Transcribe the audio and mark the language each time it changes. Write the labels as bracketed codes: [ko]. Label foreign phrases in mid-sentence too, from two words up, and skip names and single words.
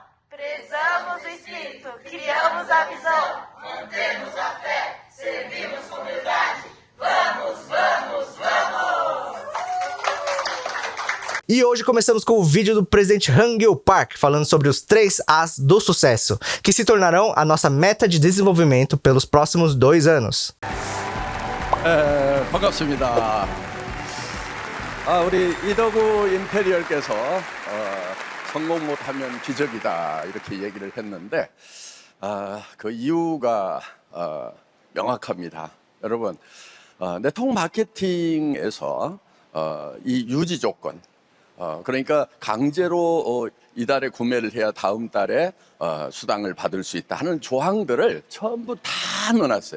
[pt] Prezamos o espírito, criamos a visão, mantemos a fé, servimos com humildade. Vamos, vamos, vamos! E hoje começamos com o vídeo do presidente Hangil Park, falando sobre os 3 As do sucesso, que se tornarão a nossa meta de desenvolvimento pelos próximos 2 anos. [ko] 반갑습니다. 우리 이덕우 임페리얼께서 성공 못하면 기적이다 이렇게 얘기를 했는데 그 이유가 명확합니다. 여러분, 네트워크 마케팅에서 이 유지 조건, 그러니까 강제로 이달에 구매를 해야 다음 달에 수당을 받을 수 있다 하는 조항들을 전부 다 넣어놨어요.